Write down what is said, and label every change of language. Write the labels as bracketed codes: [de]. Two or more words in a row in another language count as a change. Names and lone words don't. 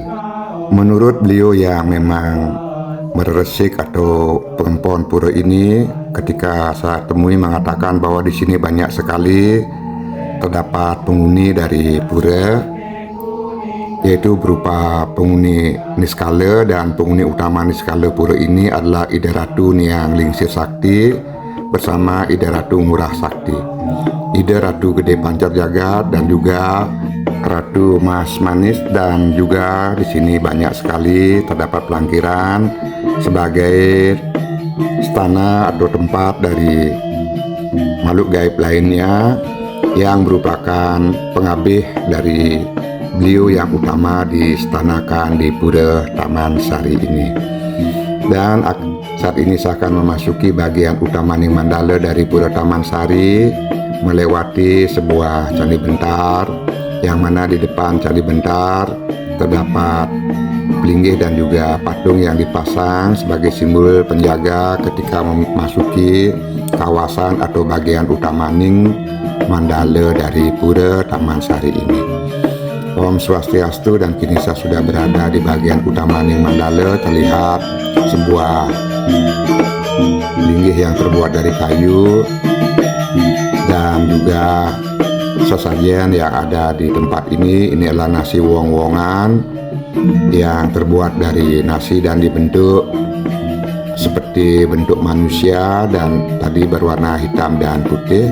[id] Menurut beliau yang memang meresik atau penghuni pura ini, ketika saya temui mengatakan bahwa di sini banyak sekali terdapat penghuni dari pura, yaitu berupa penghuni Niskala, dan penghuni utama Niskala pura ini adalah Ida Ratu Niang Lingsir Sakti bersama Ida Ratu Ngurah Sakti, Ida Ratu Gede Pancar Jagat, dan juga Ratu Mas Manis. Dan juga di sini banyak sekali terdapat pelangkiran sebagai istana atau tempat dari makhluk gaib lainnya yang merupakan pengabih dari beliau yang utama diistanakan di pura Taman Sari ini. Dan saat ini saya akan memasuki bagian utamaning mandala dari pura Taman Sari, melewati sebuah candi bentar, yang mana di depan candi bentar terdapat pelinggih dan juga patung yang dipasang sebagai simbol penjaga ketika memasuki kawasan atau bagian utamaning mandala dari pura Taman Sari ini. Om Swastiastu, dan kini saya sudah berada di bagian utamaning mandala. Terlihat sebuah linggih yang terbuat dari kayu Dan juga sesajen yang ada di tempat ini adalah nasi wong-wongan yang terbuat dari nasi dan dibentuk seperti bentuk manusia dan tadi berwarna hitam dan putih.